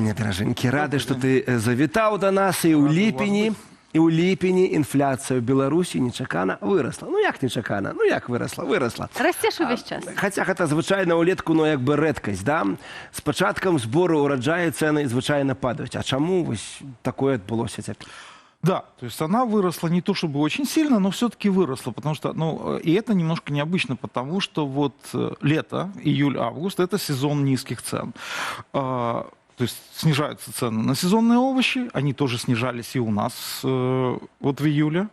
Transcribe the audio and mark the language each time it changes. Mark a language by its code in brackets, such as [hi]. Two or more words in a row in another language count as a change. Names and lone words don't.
[be] Дражэнькі, рады, што ты завітаў да нас, і ў ліпені інфляцыя ў Беларусі нечакана вырасла. Ну як нечакана? Ну як вырасла? Вырасла. Расцеш увесь час. Хаця гэта звычайна ўлетку, ну як бы рэдкасць, да? З пачаткам збору ўраджаю цэны звычайна падаюць. А чаму вось такое адбылося цяпер? [ru] Да, то есть она выросла не то чтобы очень сильно, но все-таки выросла, потому что, и это немножко необычно, потому что вот лето, июль-август, это сезон низких цен. То есть снижаются цены на сезонные овощи, они тоже снижались и у нас вот в июле.